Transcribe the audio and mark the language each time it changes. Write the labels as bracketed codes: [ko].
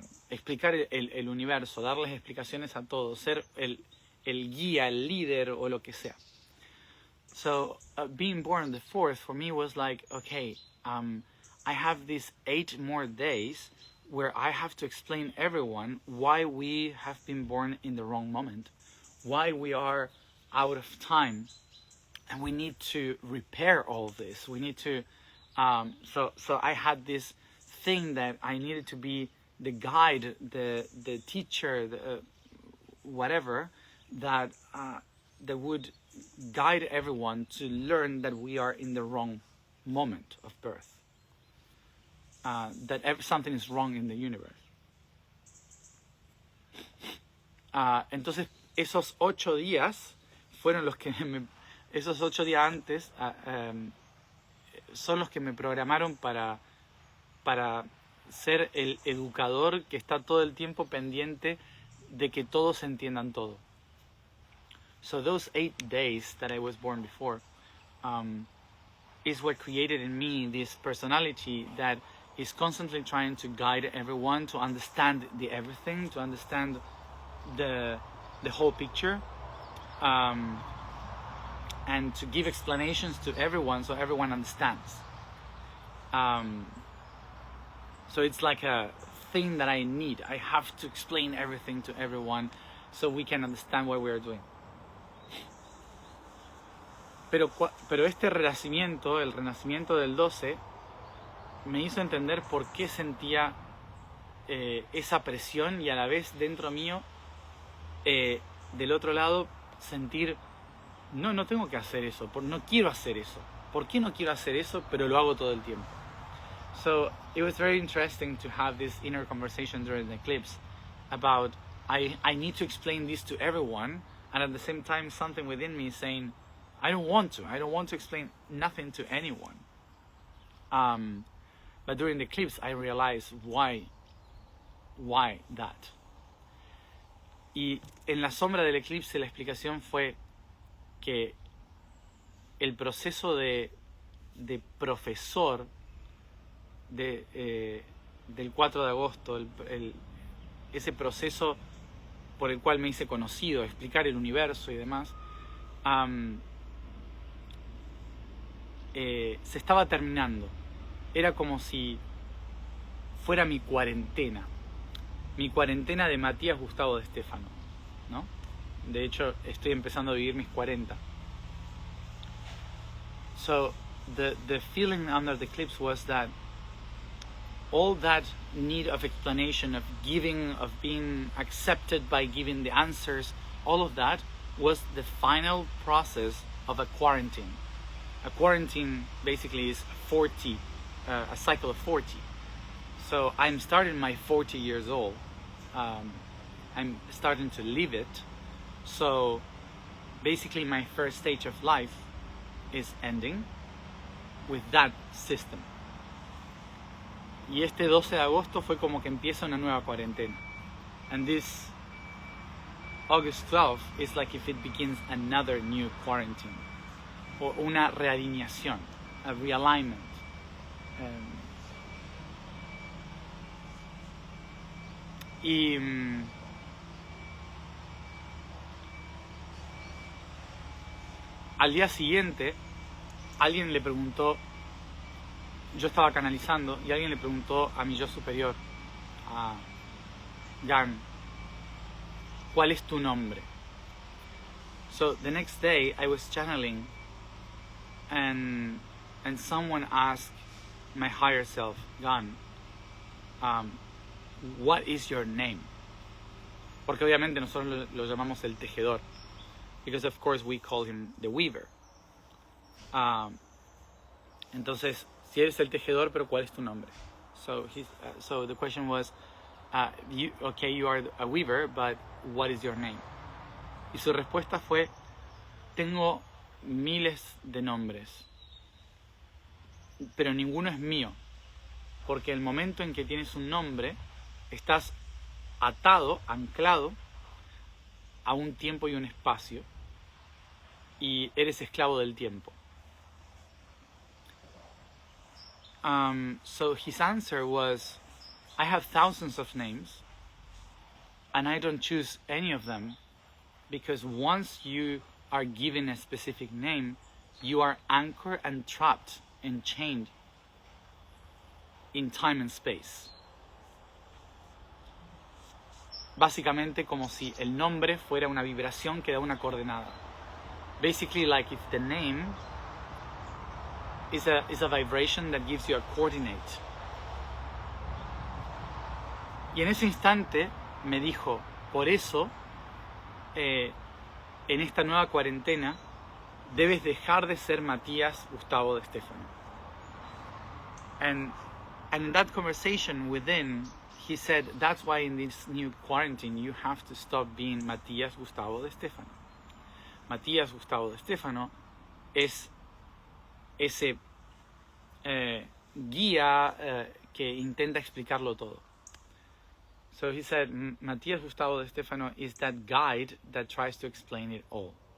[es] Explicar el universo, darles explicaciones a todos, ser el guía, el líder o lo que sea. [en] So being born the 4th for me was like, okay, I have these 8 more days where I have to explain everyone why we have been born in the wrong moment, why we are out of time, and we need to repair all this. We need to, so I had this thing that I needed to be the guide, the teacher, whatever, that would guide everyone to learn that we are in the wrong moment of birth, that something is wrong in the universe. [es] Entonces, esos 8 días fueron los que esos 8 días antes son los que me programaron para ser el educador que está todo el tiempo pendiente de que todos entiendan todo. [en] So those 8 days that I was born before is what created in me this personality that is constantly trying to guide everyone to understand the everything, to understand the whole picture, and to give explanations to everyone so everyone understands. So it's like a thing that I need. I have to explain everything to everyone so we can understand what we are doing. [es] Pero este renacimiento, el renacimiento del 12, me hizo entender por qué sentía esa presión y a la vez dentro mío, del otro lado, sentir, no tengo que hacer eso, no quiero hacer eso. ¿Por qué no quiero hacer eso, pero lo hago todo el tiempo? [en] So it was very interesting to have this inner conversation during the eclipse about I need to explain this to everyone, and at the same time something within me saying I don't want to explain nothing to anyone. But during the eclipse I realized why that. [es] Y en la sombra del eclipse la explicación fue que el proceso de profesor del 4 de agosto, ese proceso por el cual me hice conocido, explicar el universo y demás, se estaba terminando. Era como si fuera mi cuarentena de Matías Gustavo de Stefano, ¿no? De hecho, estoy empezando a vivir mis 40. [en] So the feeling under the eclipse was that all that need of explanation, of giving, of being accepted by giving the answers, all of that was the final process of a quarantine. A quarantine basically is 40, a cycle of 40. So I'm starting my 40 years old. I'm starting to live it. So basically my first stage of life is ending with that system. [es] Y este 12 de agosto fue como que empieza una nueva cuarentena. [en] And this August 12 is like if it begins another new quarantine. [es] O una realineación, [en] a realignment. [es] Y al día siguiente, alguien le preguntó, yo estaba canalizando y alguien le preguntó a mi yo superior, a Jan, ¿cuál es tu nombre? [en] So the next day I was channeling and someone asked my higher self, Jan, what is your name? [es] Porque obviamente nosotros lo llamamos el tejedor, [en] because of course we call him the weaver. [es] Entonces, si eres el tejedor, pero ¿cuál es tu nombre? [en] So the question was, you are a weaver, but what is your name? [es] Y su respuesta fue, tengo miles de nombres, pero ninguno es mío, porque el momento en que tienes un nombre, estás atado, anclado a un tiempo y un espacio, y eres esclavo del tiempo. [en] So his answer was, I have thousands of names, and I don't choose any of them, because once you are given a specific name, you are anchored and trapped and chained in time and space. [es] Básicamente como si el nombre fuera una vibración que da una coordenada. [en] Basically like if the name is a vibration that gives you a coordinate. [es] Y en ese instante me dijo, por eso en esta nueva cuarentena debes dejar de ser Matías Gustavo de Stefano. [en] And in that conversation within, he said, that's why in this new quarantine you have to stop being Matías Gustavo de Stefano. [es] Matías Gustavo de Stefano es ese guía que intenta explicarlo todo. [en] So he said, Matías Gustavo de Stefano is that guide that tries to explain it all.